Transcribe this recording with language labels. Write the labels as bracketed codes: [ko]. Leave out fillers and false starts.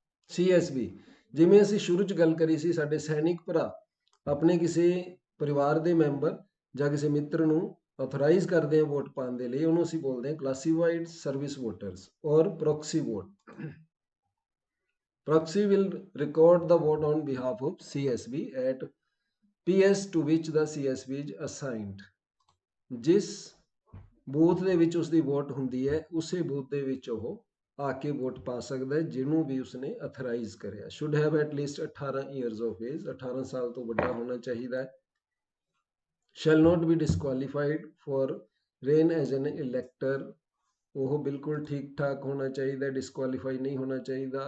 [pa] CSB, ਜਿਵੇਂ ਅਸੀਂ ਸ਼ੁਰੂ 'ਚ ਗੱਲ ਕਰੀ ਸੀ, ਸਾਡੇ ਸੈਨਿਕ ਭਰਾ ਆਪਣੇ ਕਿਸੇ ਪਰਿਵਾਰ ਦੇ ਮੈਂਬਰ ਜਾਂ ਕਿਸੇ ਮਿੱਤਰ ਨੂੰ ਆਥੋਰਾਈਜ਼ ਕਰਦੇ ਆ ਵੋਟ ਪਾਉਣ ਦੇ ਲਈ, ਉਹਨੂੰ ਅਸੀਂ ਬੋਲਦੇ ਹਾਂ ਕਲਾਸੀਫਾਈਡ ਸਰਵਿਸ ਵੋਟਰਸ ਔਰ proxy vote. [en] Proxy will record the vote on behalf of CSB at PS to which the CSB is assigned। [pa] ਜਿਸ ਬੂਥ ਦੇ ਵਿੱਚ ਉਸਦੀ ਵੋਟ ਹੁੰਦੀ ਹੈ, ਉਸੇ ਬੂਥ ਦੇ ਵਿੱਚ ਉਹ ਆ ਕੇ ਵੋਟ ਪਾ ਸਕਦਾ ਹੈ, ਜਿਹਨੂੰ ਵੀ ਉਸਨੇ ਅਥਰਾਈਜ਼ ਕਰਿਆ। [en] should have at least 18 years of age, [pa] 18 ਸਾਲ ਤੋਂ ਵੱਡਾ ਹੋਣਾ ਚਾਹੀਦਾ ਹੈ। [en] shall not be disqualified for rain as an elector, [pa] ਉਹ ਬਿਲਕੁਲ ਠੀਕ ਠਾਕ ਹੋਣਾ ਚਾਹੀਦਾ, ਡਿਸਕੁਆਲੀਫਾਈ ਨਹੀਂ ਹੋਣਾ ਚਾਹੀਦਾ।